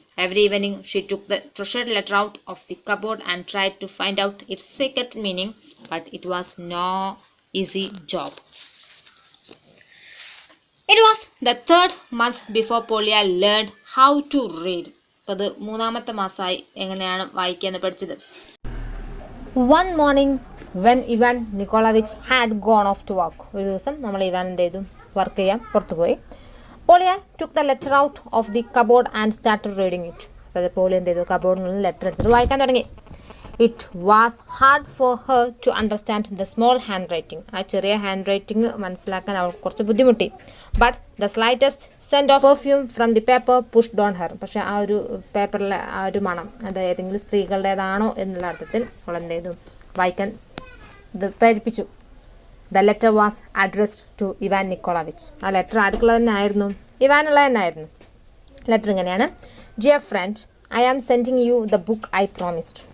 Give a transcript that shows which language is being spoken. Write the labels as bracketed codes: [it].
[en] Every evening, she took the treasured letter out of the cupboard and tried to find out its secret meaning, but it was no easy job. It was the 3rd month before Polia learned how to read. [ml] അപ്പോൾ അത് 3ാമത്തെ മാസമായി എങ്ങനെയാണ് വായിക്കാന്ന് പഠിച്ചത്. [en] One morning when Ivan Nikolaevich had gone off to work. [ml] ഒരു ദിവസം നമ്മൾ Ivan എന്ത് ചെയ്തു, വർക്ക് ചെയ്യാൻ പുറത്തുപോയി. [en] Polya took the letter out of the cupboard and started reading it. [ml] അപ്പോൾ പോളിയ എന്ത് ചെയ്തു, കബോർഡിൽ നിന്ന് ലെറ്റർ എടുത്തിട്ട് വായിക്കാൻ തുടങ്ങി. [en] It was hard for her to understand the small handwriting. [ml] ആ ചെറിയ ഹാൻഡ് റൈറ്റിംഗ് മനസ്സിലാക്കാൻ അവൾക്ക് കുറച്ച് ബുദ്ധിമുട്ടി. [en] But the slightest scent of perfume from the paper pushed on her. [ml] പക്ഷേ ആ ഒരു പേപ്പറിലെ ആ ഒരു മണം അത് ഏതെങ്കിലും സ്ത്രീകളുടേതാണോ എന്നുള്ള അർത്ഥത്തിൽ അവൾ എന്ത് ചെയ്തു, വായിക്കാൻ ഇത് പ്രേരിപ്പിച്ചു. [en] The letter was addressed to Ivan Nikolaevich. [ml] ആ ലെറ്റർ ആർക്കുള്ളത് തന്നെ ആയിരുന്നു, ഇവാനുള്ള തന്നെ ആയിരുന്നു. ലെറ്റർ ഇങ്ങനെയാണ്: [en] Dear friend, I am sending you the book I promised.